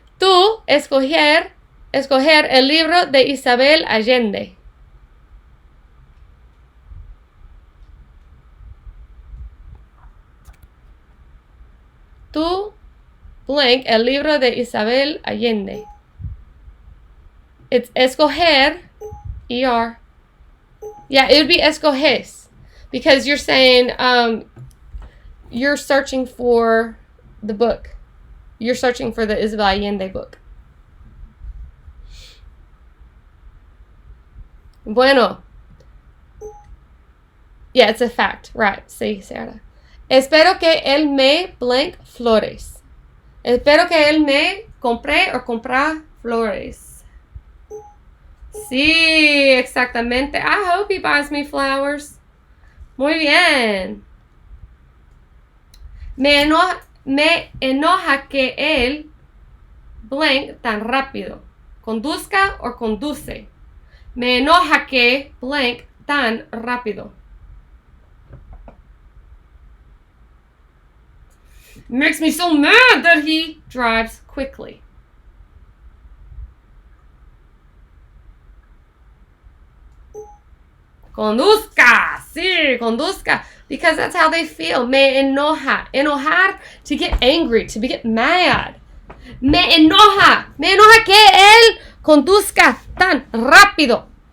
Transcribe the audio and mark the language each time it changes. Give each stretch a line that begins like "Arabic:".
Spanish: Tú escoger el libro de Isabel Allende. Tú blank el libro de Isabel Allende.
English: It's escoger, ER. Yeah, it would be escoges, because you're saying you're searching for the book. You're searching for the Isabel Allende book.
Spanish: Bueno.
English: Yeah, it's a fact. Right. Sí, Sarah.
Spanish: Espero que él me blank flores. Espero que él me compre o compra flores. Sí, exactamente.
English: I hope he buys me flowers.
Spanish: Muy bien. Me enoja que él blank tan rápido. Conduzca o conduce. Me enoja que blank tan rápido.
English: Makes me so mad that he drives quickly.
Spanish: Conduzca. Sí, conduzca.
English: Because that's how they feel.
Spanish: Me enoja. Enojar,
English: to get angry, to get mad.
Spanish: Me enoja. Me enoja que él conduzca tan rápido.